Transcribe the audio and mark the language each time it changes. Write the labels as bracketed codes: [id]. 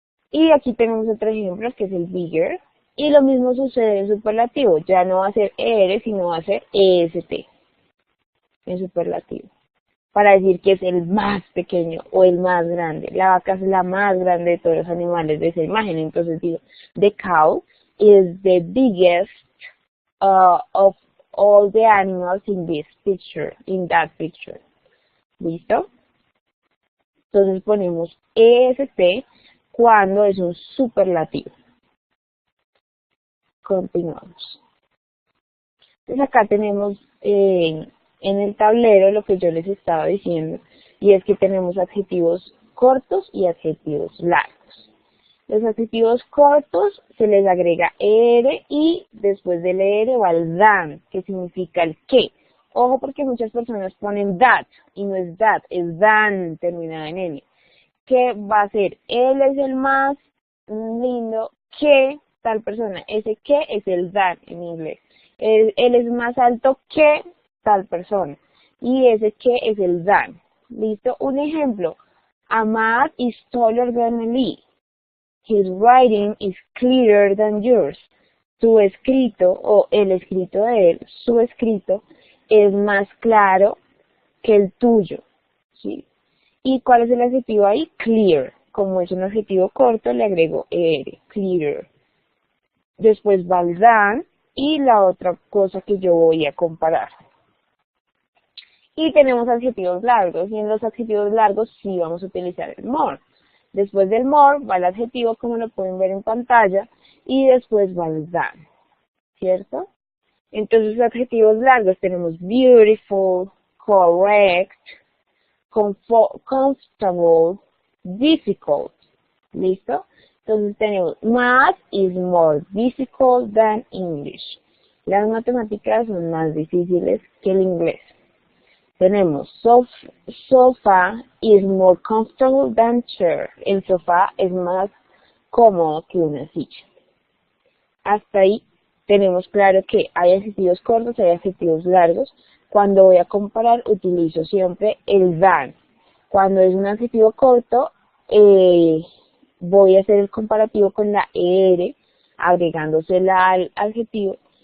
[es] Y aquí tenemos otro ejemplo que es el bigger. Y lo mismo sucede en superlativo. Ya no va a ser ER, sino va a ser EST en superlativo, para decir que es el más pequeño o el más grande. La vaca es la más grande de todos los animales de esa imagen. Entonces digo, [en] the cow is the biggest of all the animals in this picture, in that picture. [es] ¿Listo? Entonces ponemos EST cuando es un superlativo. Continuamos. Entonces acá tenemos en el tablero lo que yo les estaba diciendo, y es que tenemos adjetivos cortos y adjetivos largos. Los adjetivos cortos se les agrega ER y después del ER va el than, que significa el qué Ojo porque muchas personas ponen that y no es that, es than terminada en N. ¿Qué va a ser? Él es el más lindo que tal persona. Ese que es el than en inglés. Él es más alto que tal persona. Y ese que es el than. ¿Listo? Un ejemplo. [en] Ahmad is taller than Ali. His writing is clearer than yours. [es] Su escrito o el escrito de él, su escrito es más claro que el tuyo, ¿sí? ¿Y cuál es el adjetivo ahí? Clear. Como es un adjetivo corto, le agrego er, clearer. Después va el than y la otra cosa que yo voy a comparar. Y tenemos adjetivos largos, y en los adjetivos largos sí vamos a utilizar el more. Después del more va el adjetivo, como lo pueden ver en pantalla, y después va el than, ¿cierto? Entonces, adjetivos largos tenemos beautiful, correct, comfortable, difficult. ¿Listo? Entonces tenemos [en] math is more difficult than English. [es] Las matemáticas son más difíciles que el inglés. Tenemos [en] sofa is more comfortable than chair. [es] El sofá es más cómodo que una silla. Hasta ahí tenemos claro que hay adjetivos cortos, hay adjetivos largos. Cuando voy a comparar utilizo siempre el than. Cuando es un adjetivo corto voy a hacer el comparativo con la er, agregándosela al adjetivo.